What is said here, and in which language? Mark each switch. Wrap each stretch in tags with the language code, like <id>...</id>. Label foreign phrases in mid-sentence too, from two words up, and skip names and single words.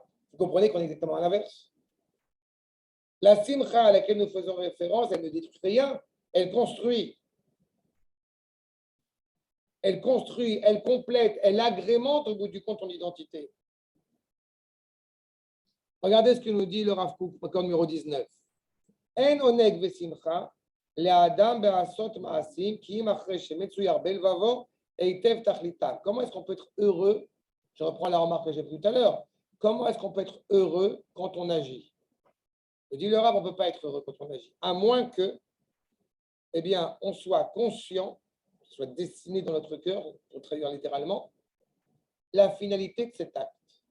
<fr>Vous comprenez qu'on est exactement à l'inverse. La simcha à laquelle nous faisons référence, elle ne détruit rien, elle construit. Elle construit, elle complète, elle agrémente au bout du compte ton identité. Regardez ce que nous dit le Rav Kook, record numéro 19.</fr> <he>אין עונג ושמחה לאדם בעשות מעשים כי אם אחר שמצויר בלבבו היטב תכליתם.</he> <fr>Comment est-ce qu'on peut être heureux? Je reprends la remarque que j'ai faite tout à l'heure. Comment est-ce qu'on peut être heureux quand on agit? Je dis le Rav, on ne peut pas être heureux quand on agit, à moins que, eh bien, on soit conscient, soit destiné dans notre cœur, pour traduire littéralement, la finalité de cet acte.</fr>